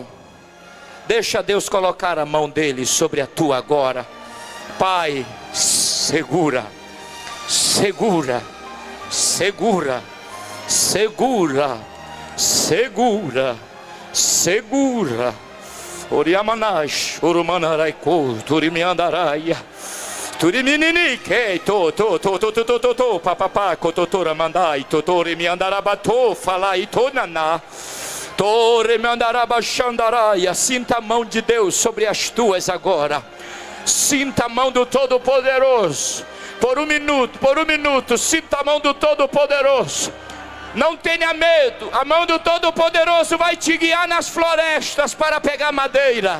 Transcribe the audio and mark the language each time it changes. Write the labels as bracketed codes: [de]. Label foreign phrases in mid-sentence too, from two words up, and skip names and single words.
[pt] Deixa Deus colocar a mão dele sobre a tua agora. Pai, segura, segura, segura, segura, segura, segura. Oriamanash, Urumanarai-ko, Turimiandaraia, Turimininique, to, papapá, cototora mandai, totori miandarabato, falai, tonaná. Sinta a mão de Deus sobre as tuas agora. Sinta a mão do Todo-Poderoso. Por um minuto, sinta a mão do Todo-Poderoso. Não tenha medo. A mão do Todo-Poderoso vai te guiar nas florestas para pegar madeira.